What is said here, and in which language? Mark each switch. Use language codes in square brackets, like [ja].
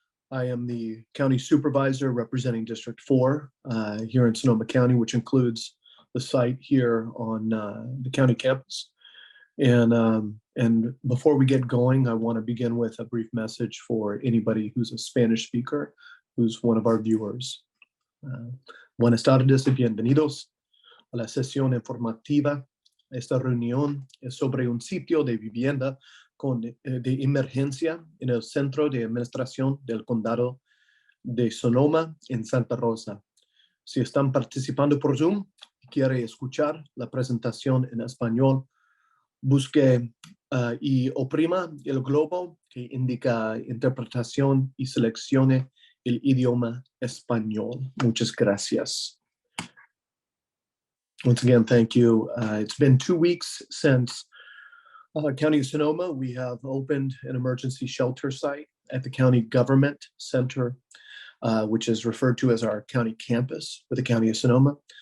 [en] I am the County Supervisor representing District 4 here in Sonoma County, which includes the site here on the county campus. And before we get going, I want to begin with a brief message for anybody who's a Spanish speaker, who's one of our viewers. [es] Buenas tardes y bienvenidos a la sesión informativa. Esta reunión es sobre un sitio de vivienda de emergencia en el Centro de Administración del Condado de Sonoma en Santa Rosa. Si están participando por Zoom y quiere escuchar la presentación en español, busque y oprima el globo que indica interpretación y seleccione el idioma español. Muchas gracias. [en] Once again, thank you. It's been 2 weeks since County of Sonoma. We have opened an emergency shelter site at the County Government Center, which is referred to as our county campus for the County of Sonoma.